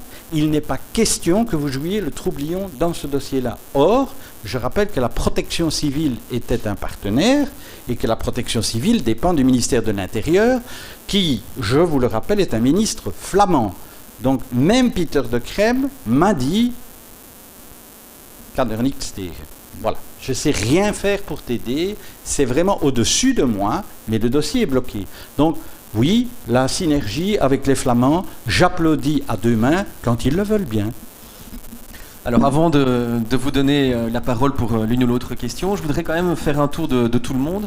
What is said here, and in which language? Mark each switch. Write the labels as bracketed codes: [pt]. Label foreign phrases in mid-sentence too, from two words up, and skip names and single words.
[fr] Il n'est pas question que vous jouiez le troublion dans ce dossier-là. Or, je rappelle que la protection civile était un partenaire et que la protection civile dépend du ministère de l'Intérieur qui, je vous le rappelle, est un ministre flamand. Donc, même Peter de Crème m'a dit « [nl] Kan er niks tegen ». [fr] Voilà. Je ne sais rien faire pour t'aider, c'est vraiment au-dessus de moi, mais le dossier est bloqué. Donc, oui, la synergie avec les Flamands, j'applaudis à deux mains quand ils le veulent bien. Alors avant de vous donner la parole pour l'une ou l'autre question, je voudrais quand même faire un tour de tout le monde.